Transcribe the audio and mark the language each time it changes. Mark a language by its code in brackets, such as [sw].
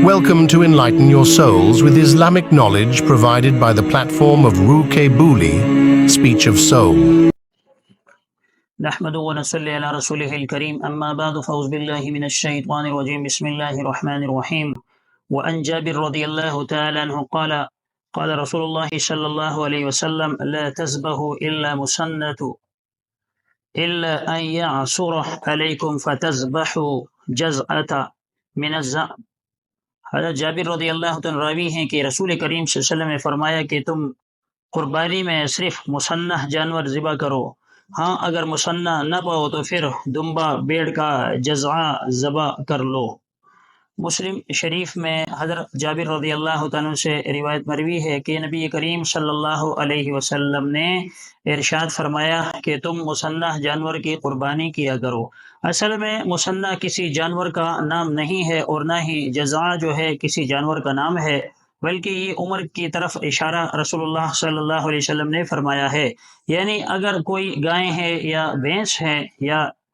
[en] Welcome to Enlighten Your Souls with Islamic knowledge provided by the platform of Ruke Buli, Speech of Soul. [ar] نحمد ونصلي على رسوله الكريم أما بعد فأعوذ بالله من الشيطان الرجيم بسم الله الرحمن الرحيم وعن جابر رضي الله تعالى عنه قال قال رسول الله صلى الله عليه وسلم لا تذبحوا إلا مسنة إلا أن يعصر عليكم فتذبحوا جزعة من الزعم. [ur] حضرت جابر رضی اللہ عنہ راوی ہیں کہ رسول کریم صلی اللہ علیہ وسلم نے فرمایا کہ تم قربانی میں صرف مسنح جانور ذبح کرو، ہاں اگر مسنح نہ پاؤ تو پھر دمبا بیڑ کا جزعہ ذبح کر لو۔ مسلم شریف میں حضرت جابر رضی اللہ عنہ سے روایت مروی ہے کہ نبی کریم صلی اللہ علیہ وسلم نے ارشاد فرمایا کہ تم مسنح جانور کی قربانی کیا کرو۔ اصل میں مسنح کسی جانور کا نام نہیں ہے اور نہ ہی جزعہ جو ہے کسی جانور کا نام ہے، بلکہ یہ عمر کی طرف اشارہ رسول اللہ صلی اللہ علیہ وسلم نے فرمایا ہے۔ یعنی اگر کوئی گائے ہے یا بھینس ہے یا